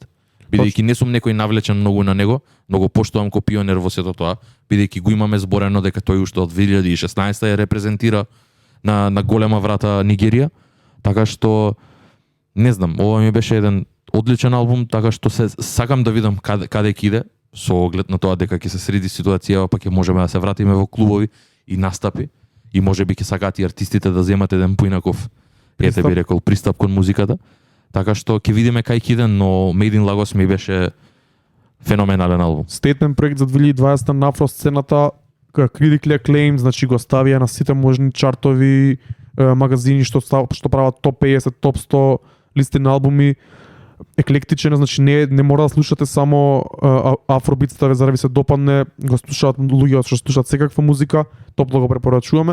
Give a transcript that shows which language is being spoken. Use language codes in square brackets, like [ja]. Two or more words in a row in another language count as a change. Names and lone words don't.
[mk] Бидејќи не сум некој навлечен многу на него, но го поштувам ко пионер во сето тоа, бидејќи го имаме зборено дека тој уште од 2016 ја репрезентира на голема врата Нигерија, така што не знам, ова ми беше еден одличен албум, така што се сакам да видам каде ќе иде, со оглед на тоа дека ќе се среди ситуацијава, па ќе можеме да се вратиме во клубови и настапи. И можеби ќе сакаат и артистите да земат еден поинаков, ете би рекол, пристап кон музиката. Така што ќе видиме кај ќе иде, но Made in Lagos ми беше феноменален албум. Стейтмент проект за 2020 на афро сцената, [en] critically acclaimed, [mk] значи го ставија на сите можни чартови, магазини што прават топ 50, топ 100 листи на албуми. Еклектичен, значи не мора да слушате само афробитста, за да ви се допадне, го слушаат луѓе што слушаат секаква музика, топло го препорачуваме.